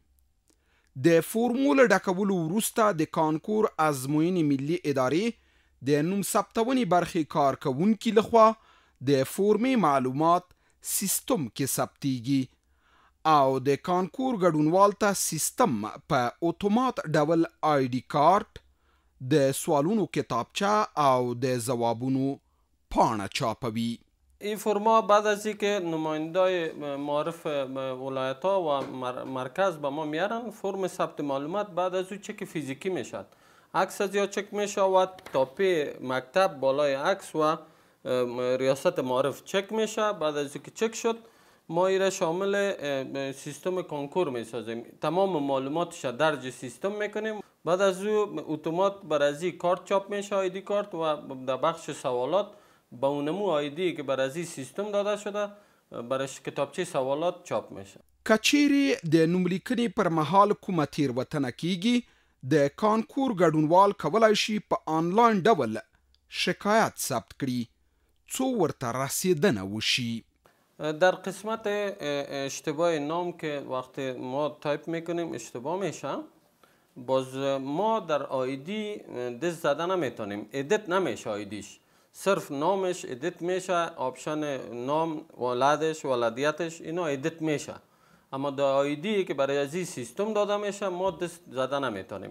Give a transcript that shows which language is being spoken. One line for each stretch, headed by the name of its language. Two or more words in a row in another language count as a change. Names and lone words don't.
Pashto: د فورمول ډکولو وروسته د کانکور ازموینې ملي ادارې د نوم ثبتونې برخې کارکوونکي لخوا د فورمې معلومات سیستم کې ثبتیږي او د کانکور ګډونوال ته سیستم په اتومات ډول
English: ID card,
Pashto: د سوالونو کتابچه او د ځوابونو پاڼه چاپوي.
Persian: این فرما بعد از اینکه نمایندای معارف ولایت ها و مرکز به ما میارن، فرم ثبت معلومات بعد از او چک فیزیکی میشد. عکس از یا چک میشود، تاپی مکتب بالای عکس و ریاست معارف چک میشه. بعد از اینکه چک شد ما ایره شامل سیستم کانکور میسازیم، تمام معلوماتش درج سیستم میکنیم. بعد از او اتومات بر از کارت چاپ میشه،
English: ID card,
Persian: و در بخش سوالات با اونمو آیدی که بر از سیستم داده شده برش کتابچه سوالات چاپ میشه.
Pashto: کچیری د نوملیکنې پر مهال کومه تیروتنه کیږي، د کانکور ګډونوال کولی شي په آنلاین ډول شکایت ثبت کړي څو ورته رسیدنه وشي.
Persian: در قسمت اشتباه نام که وقتی ما تایپ میکنیم اشتباه میشه، باز ما در آیدی دست زده نمیتونیم، ادیت نمیشه آیدیش، صرف نامش ادیت میشه، آپشن نام، ولادش، ولادیتش اینا ادیت میشه، اما در آیدی که برای از این سیستم داده میشه ما دست زده نمیتونیم.